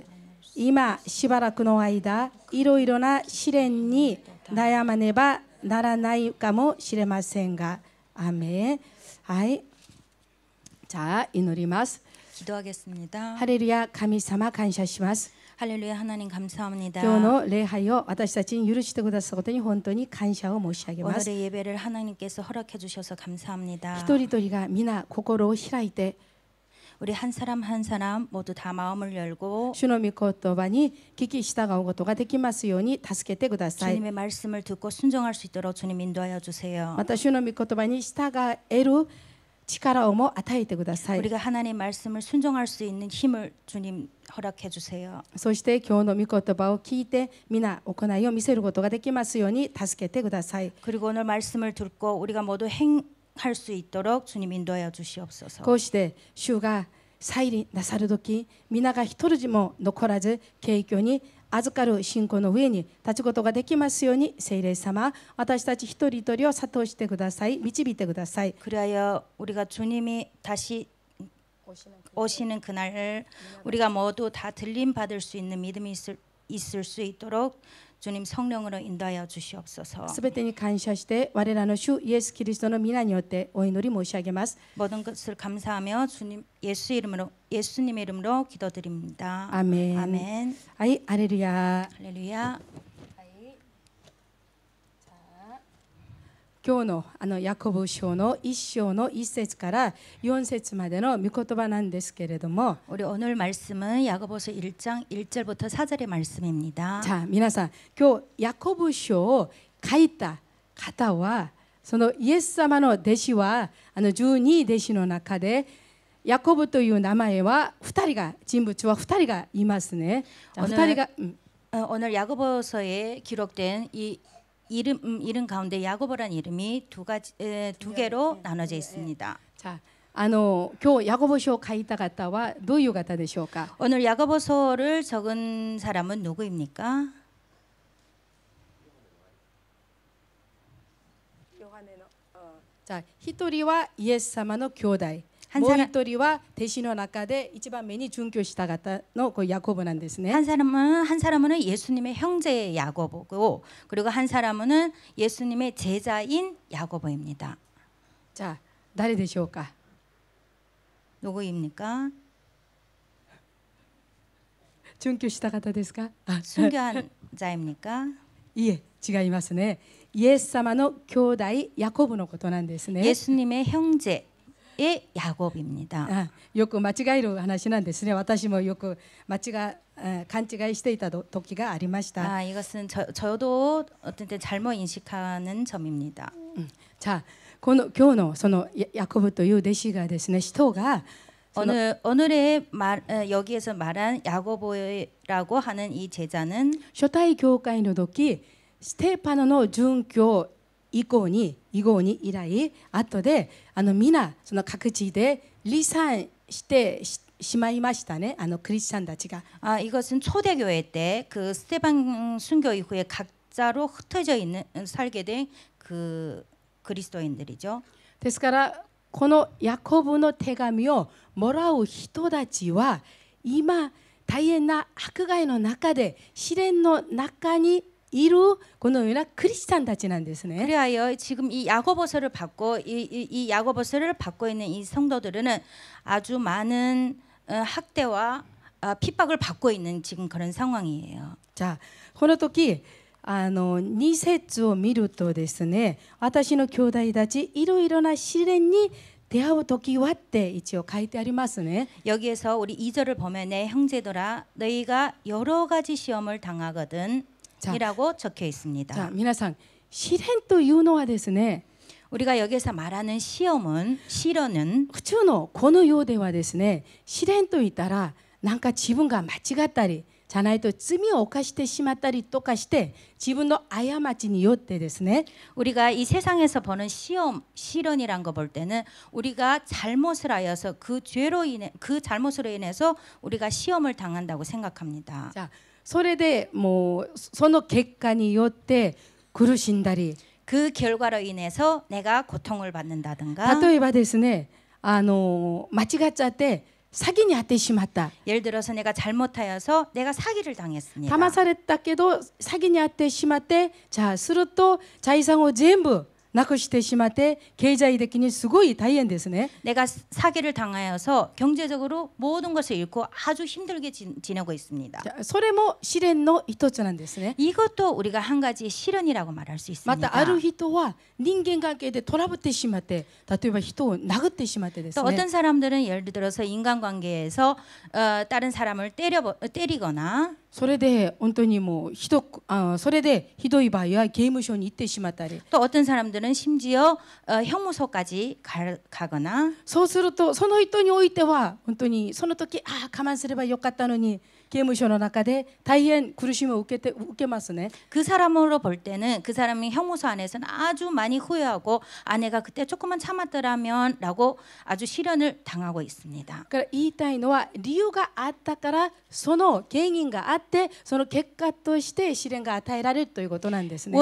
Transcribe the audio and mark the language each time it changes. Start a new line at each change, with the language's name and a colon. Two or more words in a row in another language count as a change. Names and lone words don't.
Japanese: 今しばらくの間、いろいろな試練に悩まねばならないかもしれませんが、アーメン。はい。じゃあ祈ります。
Korean: 기도하겠습니다.
Japanese: ハレルヤ、神様感謝します。
Korean: 할렐루야 하나님 감사합니다.
Japanese: 今日の礼拝を私たちに許してくださったことに本当に感謝を申し上げます。
Korean: 오늘의 예배를 하나님께서 허락해 주셔서 감사합니다.
Japanese: 一人一人が皆心を開いて
Korean: 우리 한 사람 한 사람 modu 다 마음을 열고
Japanese: 主の御言葉に聞き従うことができますように助けてください。
Korean: 주님의 말씀을 듣고 순종할 수 있도록 주님 인도하여 주세요.
Japanese: また主の御言葉に従える力をも与えてください。
Korean: 우리가 하나님 말씀을 순종할 수 있는 힘을 주님 허락해 주세요.
Japanese: そして今日の御言葉を聞いて皆行いを見せることができますように助けてください。
Korean: 그리고 오늘 말씀을 듣고 우리가 모두 행할 수 있도록 주님 인도하여 주시옵소서.
Japanese: こうして主が再臨なさる時、皆が一人も残らず敬虚に預かる信仰の上に立つことができますように、聖霊様、私たち一人一人を諭してください、導いてください。
Korean: 그리하여 우리가 주님이 다시 오시는 그날 우리가 모두 다 들림 받을 수 있는 믿음이 있을 수 있도록 주님 성령으로 인도하여 주시옵소서.
Japanese: すべてに感謝して我らの主イエス・キリストの皆によってお祈り申し上げます。
Korean: 모든 것을 감사하며 주님 예수님의 이름으로 기도드립니다. 아멘. 아멘.
Japanese: はい、ハレルヤ。
Korean: 할렐루야.
Japanese: 今日のヤコブ書の1章の1節から4節までの御言葉なんですけれども、
Korean: 우리 오늘 말씀은 야고보서 1장 1절부터 4절의 말씀입니다.
Japanese: じゃあ皆さん、今日ヤコブ書を書いた方はそのイエス様の弟子は12弟子の中でヤコブという名前は人物は2人がいますね。2人が、
Korean: 오늘 야고보서에 기록된 이 이름 가운데 야고보라는 이름이 두 개로 나눠져 있습니다. 자,
Japanese: 今日ヤコブ書を書いた方はどういう方でしょうか？
Korean: 오늘 야고보서를 적은 사람은 누구입니까?
Japanese: じゃあ一人はイエス様の兄弟、もう一人は弟子の中で一番目に殉教した方のヤコブなんですね。
Korean: 한 사람은 예수님의 형제 야고보고 그리고 한 사람은 예수님의 제자인 야고보입니다. 자,
Japanese: 誰でしょうか?
Korean: 누구입니까?
Japanese: 殉教した方ですか?
Korean: 순교한 자입니까?
Japanese: いえ、違いますね。イエス様の兄弟ヤコブのことなんですね。
Korean: 예수님의 형제의 야곱입니다.
Japanese: よく間違える話なんですね。私もよく勘違いしていた時がありました。
Korean: 이것은 저도 어떤 때 잘못 인식하는 점입니다. 자,
Japanese: 今日のそのヤコブという弟子がですね、人が
Korean: 오늘의 여기에서 말한 야고보라고 하는 이 제자는
Japanese: 初代教会の時ステパノの殉教以降に以来後で皆その各地で離散してしまいましたねクリスチャンたちが
Korean: 이것은 초대교회 때 그 스테반 순교 이후에 각자로 흩어져 있는 살게 된 그 그리스도인들이죠.
Japanese: ですからこのヤコブの手紙をもらう人たちは今大変な迫害の中で試練の中にいるこのようなクリスチャンたちなんですね。
Korean: 그리하여 지금 이 야고보서를 받고 이 야고보서를 받고 있는 이 성도들은 아주 많은 학대와 핍박을 받고 있는 지금 그런 상황이에요.
Japanese: じゃあこの時2節を見るとですね、私の兄弟たちいろいろな試練に出会う時はって一応書いてありますね。
Korean: 여기에서 우리 2절을 보면 내 형제들아 너희가 여러 가지 시험을 당하거든 이라고 적혀 있습니다.
Japanese: じゃあ皆さん試練というのはですね、
Korean: 우리가 여기서 말하는 시련은
Japanese: 普通のこの世ではですね、試練と言ったらなんか自分が間違ったりじゃないと罪を犯してしまったりとかして自分の過ちによってですね
Korean: 우리가 이 세상에서 보는 시련이란 거 볼 때는 우리가 잘못을 하여서 그 잘못으로 인해서 우리가 시험을 당한다고 생각합니다.
Japanese: じゃあそれでもうその結果によって苦しんだり
Korean: 그 결과로 인해서 내가 고통을 받는다든가
Japanese: 例えばですね間違っちゃって詐欺に遭ってしまった
Korean: 예를 들어서 내가 잘못하여서 내가 사기를 당했습니다.
Japanese: 騙されたけど詐欺に遭ってしまってじゃあすると財産を全部なくしてしまって経済的にすごい大変ですね。
Korean: 내가 사기를 당하여서 경제적으로 모든 것을 잃고 아주 힘들게 지내고 있습니다.
Japanese: それも試練の一つなんですね。
Korean: 이것도 우리가 한 가지 시련이라고 말할 수
Japanese: ま
Korean: 있습니다.
Japanese: たある人は人間関係でトラブってしまって例えば人を殴ってしまってです
Korean: 또
Japanese: ね
Korean: 어떤 사람들은 예를 들어서 인간관계에서 다른 사람을 때리거나
Japanese: それで本当にもうそれでひどい場合は刑務所に行ってしまったり
Korean: 또 어떤 사람들은 심지어 형무소까지 가거나
Japanese: そうするとその人においては本当にその時我慢すればよかったのに刑務所の中で大変苦しみを受けますね。
Korean: 그 사람으로 볼 때는 그 사람이 형무소 안에서는 아주 많이 후회하고 내가 그때 조금만 참았더라면 라고 아주 시련을 당하고 있습니다.
Japanese: だから言いたいのは理由があったからその原因があってその結果として試練が与えられるということなんですね。